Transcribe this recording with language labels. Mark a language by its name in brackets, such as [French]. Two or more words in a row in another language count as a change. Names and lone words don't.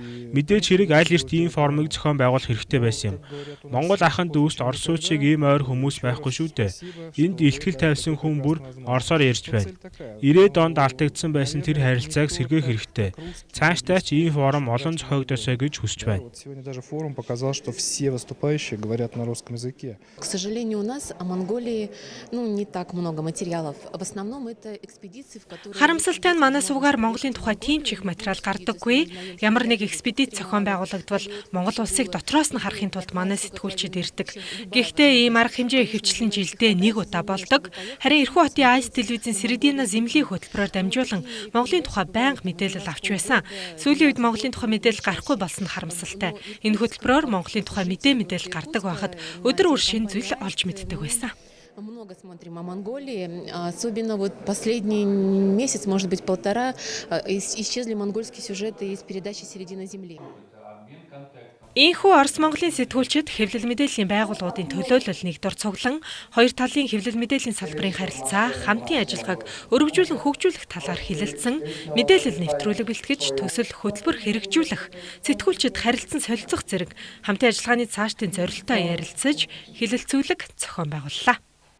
[Mongolian] Мэдээж хэрэг аль эрт ийм форумыг зохион байгуулах хэрэгтэй байсан юм. Монгол ахын дүүст Оросчиг ийм ойр хүмүүс байхгүй шүү дээ. Энд илтгэл тавьсан хүн бүр Оросоор ярьж байна. 90-ад онд алдагдсан байсан тэр харилцааг сэргээх хэрэгтэй. Цаашдаа ч ийм форум олон зохиогдосоо гэж хүсэж байна. [Russian] К сожалению, у нас о Монголии не так много материалов. [Mongolian] Харамсалтай нь манай сувгаар Монголын тухай тийм ч их материал гардаггүй. Ямар нэг экспедиц зохион байгуулагдвал Монгол улсыг дотроос нь харахын тулд манай сэтгүүлчид ирдэг. Гэхдээ ийм арга хэмжээ ихэвчлэн жилдээ нэг удаа болдог. Харин Ирхүү хотын Айс телевизийн Средина Землийн хөтөлбөрөөр дамжуулан Монголын тухай байнга мэдээлэл авч байсан. Сүүлийн үед Монголын тухай мэдээлэл гарахгүй болсон нь харамсалтай. Энэ хөтөлбөрөөр Монголын тухай мэдээлэл гардаг байхад өдөр бүр шинэ зүйл олж мэддэг байсан. [Russian] Много смотрим о Монголии, особенно вот последний месяц, может быть, полтора, исчезли монгольские сюжеты из передачи «Середина земли». [Mongolian] Ийхүү Орос Монголын сэтгүүлчид хэвлэл мэдээллийн байгууллагуудын төлөөлөл нэгдүгээр цуглан хоёр талын хэвлэл мэдээллийн салбарын харилцаа, хамтын ажиллагааг өргөжүүлэн хөгжүүлэх талаар хэлэлцэн, мэдээлэл нэвтрүүлэг бэлтгэж, төсөл хөтөлбөр хэрэгжүүлэх, сэтгүүлчид харилцан солилцох зэрэг хамтын ажиллагааны цаашдын зорилтоо ярилцаж, хэлэлцүүлэг зохион байгууллаа.